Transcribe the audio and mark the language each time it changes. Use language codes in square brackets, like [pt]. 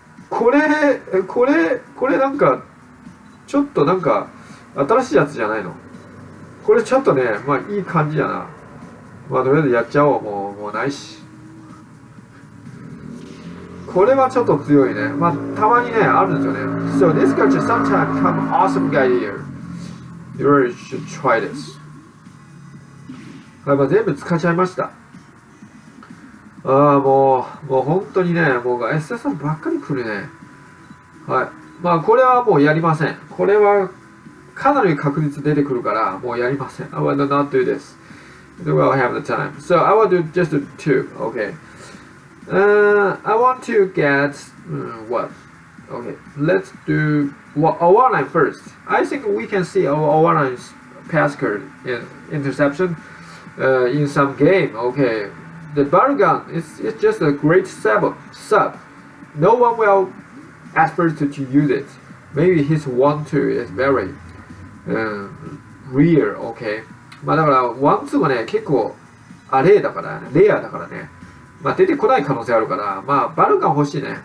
[ja] これなんか、ちょっとなんか、新しいやつじゃないの？これちょっとね、まあいい感じやな。まあとりあえずやっちゃおう。もうないし。これはちょっと強いね。まあたまにね、あるんですよね。 [en] So this guy just sometimes become awesome guy here. You really should try this. [ja] はい、まあ全部使っちゃいました。もう本当にね、もう SSR ばっかり来るね。はい。まあこれはもうやりません。これはかなり確率出てくるから、もうやりません。 [en] I will not do this. We will have the time. So I will do just 2. Okay. I want to get what? Okay. Let's do Awana first. I think we can see Awana's pass card in interception. in some game. Okay, the Barragan is just a great sub. No one will at first to use it. Maybe his one two is very rare. Okay. [ja] まあだからワンツーはね結構レアだからね。まあ出てこない可能性あるから、まあバルガン欲しいね。